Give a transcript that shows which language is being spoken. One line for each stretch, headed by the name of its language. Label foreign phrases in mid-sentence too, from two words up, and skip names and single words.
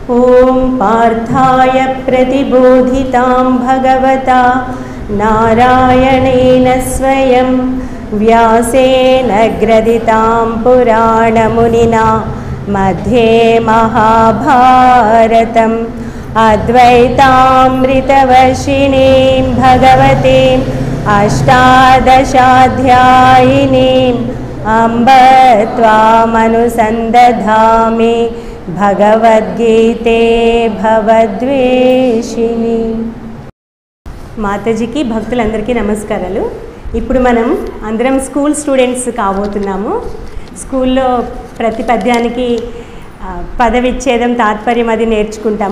Sanskrit: ॐ पार्थाय प्रतिबोधितां भगवता नारायणेन स्वयं व्यासेन ग्रथितां पुराणमुनिना मध्ये महाभारतम् अद्वैतामृतवर्षिणीं भगवतीम् अष्टादशाध्यायिनीम् अम्ब त्वामनुसन्दधामि भगवद्गीते भवद्वेषिणि.
Telugu: మాతాజీకి భక్తులందరికీ నమస్కారాలు. ఇప్పుడు మనం అందరం
English: school students
Telugu: కాబోతున్నాము. స్కూల్లో ప్రతి పద్యానికి పదవిచ్ఛేదం తాత్పర్యం అది నేర్చుకుంటాము.